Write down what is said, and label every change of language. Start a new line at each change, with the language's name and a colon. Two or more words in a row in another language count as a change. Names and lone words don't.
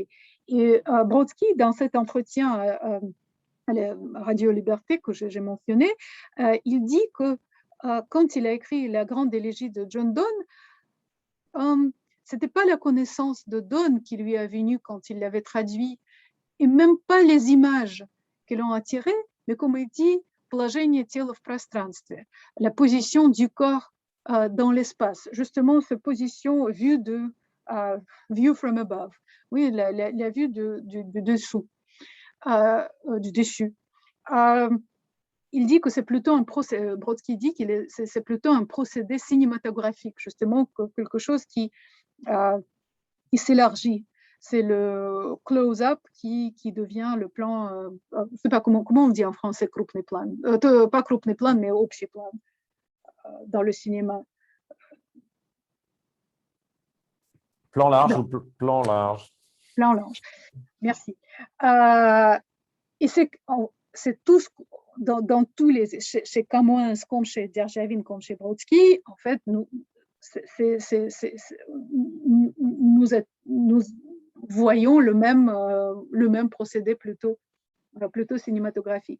French: Et Brodsky, dans cet entretien à la Radio Liberté que j'ai mentionné, il dit que quand il a écrit la grande élégie de John Donne, ce n'était pas la connaissance de Donne qui lui est venue quand il l'avait traduit, et même pas les images qui l'ont attiré, mais comme il dit,
Russian: положение тела в пространстве,
French: la position du corps dans l'espace, justement cette position vue
English: view from above,
French: oui, la vue du dessous, du dessus. Il dit que c'est plutôt Brodsky dit que c'est plutôt un procédé cinématographique, justement quelque chose qui s'élargit. C'est le close-up qui devient le plan, je ne sais pas comment on dit en français,
Russian: крупный план, pas крупный план,
French: mais общий plan dans le cinéma. Plan large ou plan large? Plan large, merci. Et c'est tout dans tous les, chez Camoens, comme chez Derjavin, comme chez Brodsky, en fait, nous voyons le même procédé plutôt cinématographique.